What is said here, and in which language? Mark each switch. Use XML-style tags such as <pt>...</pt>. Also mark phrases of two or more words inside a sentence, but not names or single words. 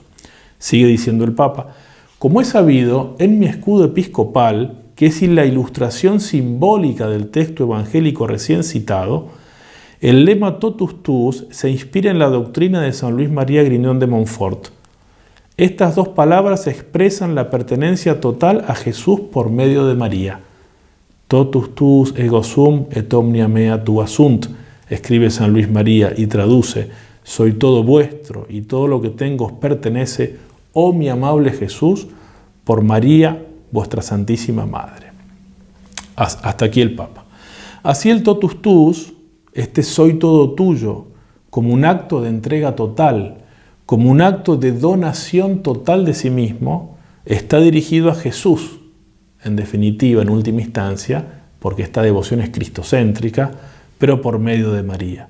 <es>Sigue diciendo el Papa: Como he sabido, en mi escudo episcopal, que es la ilustración simbólica del texto evangélico recién citado, el lema</es> <la>Totus Tuus</la> <es>se inspira en la doctrina de San Luis María Grignon de Montfort. Estas dos palabras expresan la pertenencia total a Jesús por medio de María.</es> <la>Totus tuus ego sum et omnia mea tua sunt,</la> <es>escribe San Luis María y traduce: soy todo vuestro y todo lo que tengo os pertenece, oh mi amable Jesús, por María, vuestra Santísima Madre. Hasta aquí el Papa. Así el</es> <la>Totus tuus,</la> <es>este soy todo tuyo, como un acto de entrega total, como un acto de donación total de sí mismo, está dirigido a Jesús, en definitiva, en última instancia, porque esta devoción es cristocéntrica, pero por medio de María.</es>